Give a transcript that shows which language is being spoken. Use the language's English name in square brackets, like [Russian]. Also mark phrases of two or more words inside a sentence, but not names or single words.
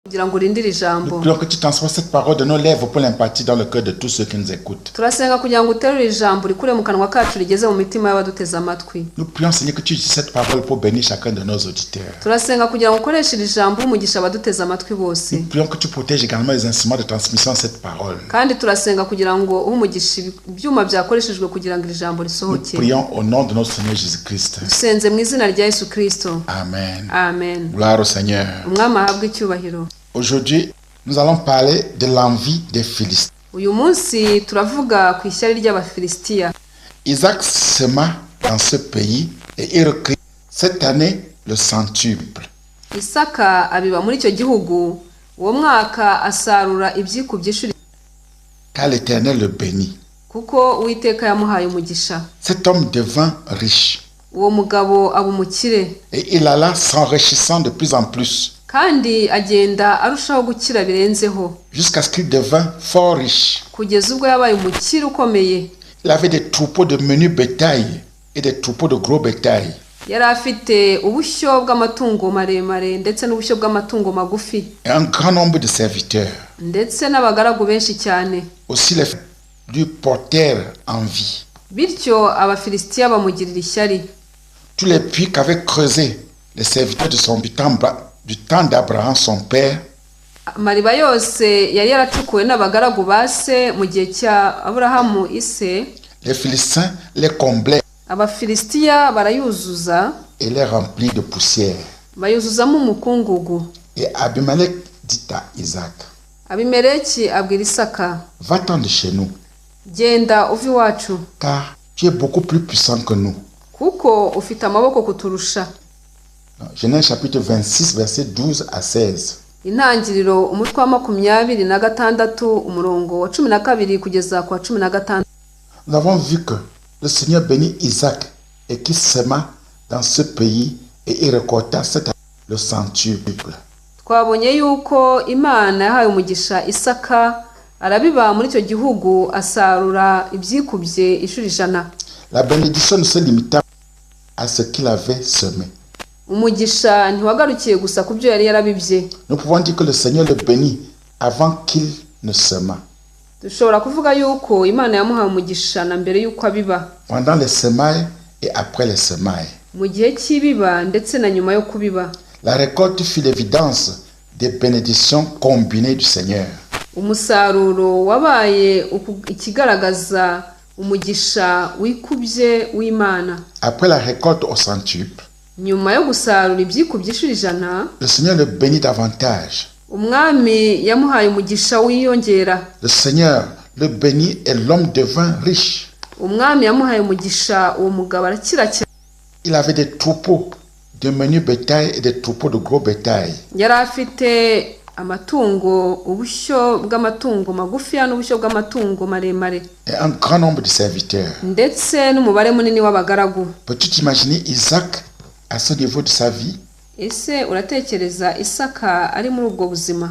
[Kinyarwanda] kugira ngo urindire [French] Nous [Kinyarwanda] ijambo. [French] prions que tu transformes cette parole de nos lèvres pour l'impartir dans le cœur de tous ceux qui nous écoutent. [Kinyarwanda] Turasenga kugira ngo uterure ijambo rikure mu kanwa kacu rigeze mu mitima y'abaduteze amatwi. [French] Nous prions, Seigneur, que tu utilises cette parole pour bénir chacun de nos auditeurs. [Kinyarwanda] Turasenga kugira ngo ukoreshe iri jambo umugisha abaduteze amatwi bose. [French] Nous prions que tu protèges également les instruments de transmission de cette parole. [Kinyarwanda] Kandi turasenga kugira ngo umugisha ibyuma byakoreshejwe kugira ngo iri jambo [French] Nous [Kinyarwanda] risohoke. [French] prions au nom de notre Seigneur Jésus-Christ. [Kinyarwanda] Dusenze mu izina rya Yesu Kristo. [French] Amen. [Kinyarwanda] Amen. [French] Gloire au Seigneur. [Kinyarwanda] Umwami ahabwe icyubahiro. [French] Aujourd'hui, nous allons parler de l'envie des Philistins. [Kinyarwanda] Uyu munsi turavuga ku ishyari ry'Abafilisitiya. [French] Isaac sema dans ce pays et il recueillit cette année le centuple. [Kinyarwanda] Isaka abiba muri icyo gihugu, uwo mwaka asarura ibyikubye inshuro [French] Car l'Éternel le bénit. [Kinyarwanda] kuko Uwiteka yamuhaye umugisha. [French] Cet homme devint riche [Kinyarwanda] Uwo mugabo aba umukire [French] et il alla s'enrichissant de plus en plus [Kinyarwanda] kandi agenda arushaho gukira birenzeho [French] jusqu'à ce qu'il devint fort riche. [Kinyarwanda] kugeza ubwo yabaye umukire ukomeye. [French] Il avait des troupeaux de menu bétail et des troupeaux de gros bétail. [Kinyarwanda] Yari afite ubushyo bw'amatungo maremare ndetse n'ubushyo bw'amatungo magufi [French] Et un grand nombre de serviteurs. [Kinyarwanda] ndetse n'abagaragu benshi cyane. [French] Aussi les lui portèrent envie. [Kinyarwanda] Bityo Abafilisitiya bamugirira ishyari. [French] Tous les puits qu'avaient creusés les serviteurs de son du temps d'Abraham son père, [Kinyarwanda] Amariba yose yari yaracukuwe n'abagaragu ba se mu gihe cya Aburahamu ise, [French] les Philistins les comblaient [Kinyarwanda] Abafilisitiya barayuzuza, [French] et les remplirent de poussière. [Kinyarwanda] bayuzuzamo umukungugu. [French] Et Abimelech dit à Isaac, [Kinyarwanda] Abimeleki abwira Isaka, [French] va-t'en de chez nous, [Kinyarwanda] genda uve iwacu [French] car tu es beaucoup plus puissant que nous. [Kinyarwanda] kuko ufite amaboko kuturusha. [French] Genèse chapitre 26, versets 12 à 16. [Kinyarwanda] Intangiriro umutwe wa 26 umurongo wa 12 kugeza ku wa 16. [French] Nous avons vu que le Seigneur bénit Isaac et qu'il sema dans ce pays et il récolta cette année le centuple. [Kinyarwanda] Twabonye yuko Imana yahaye umugisha Isaka, arabiba muri icyo gihugu asarura ibyikubye inshuro 100. [French] La bénédiction ne se limita à ce qu'il avait semé. [Kinyarwanda] Umugisha ntiwagarukiye gusa ku byo yari yarabibye. [French] Nous pouvons dire que le Seigneur le bénit avant qu'il ne sema. [Kinyarwanda] Dushobora kuvuga yuko Imana yamuhaye umugisha na mbere yuko abiba, [French] Pendant les semailles et après les semailles. [Kinyarwanda] mu gihe cy'ibiba ndetse na nyuma yo kubiba. [French] La récolte fut l'évidence des bénédictions combinées du Seigneur. [Kinyarwanda] Umusaruro wabaye ikigaragaza umugisha wikubye w'Imana. [French] Après la récolte au centuple, [Kinyarwanda] Nyuma yo gusarura ibyikubye inshuro 100, [French] le Seigneur le bénit davantage. [Kinyarwanda] Umwami yamuhaye umugisha wiyongera. [French] Le Seigneur le bénit et l'homme devint riche. [Kinyarwanda] Umwami yamuhaye umugisha, uwo mugabo arakira cyane. [French] Il avait des troupeaux de menu bétail et des troupeaux de gros bétail. [Kinyarwanda] Yari afite amatungo, ubushyo bw'amatungo magufi n'ubushyo bw'amatungo maremare [French] Et un grand nombre de serviteurs. [Kinyarwanda] ndetse n'umubare munini w'abagaragu. [French] Peux-tu t'imaginer Isaac à ce niveau de sa vie? [Kinyarwanda] Ese uratekereza Isaka ari muri ubwo buzima?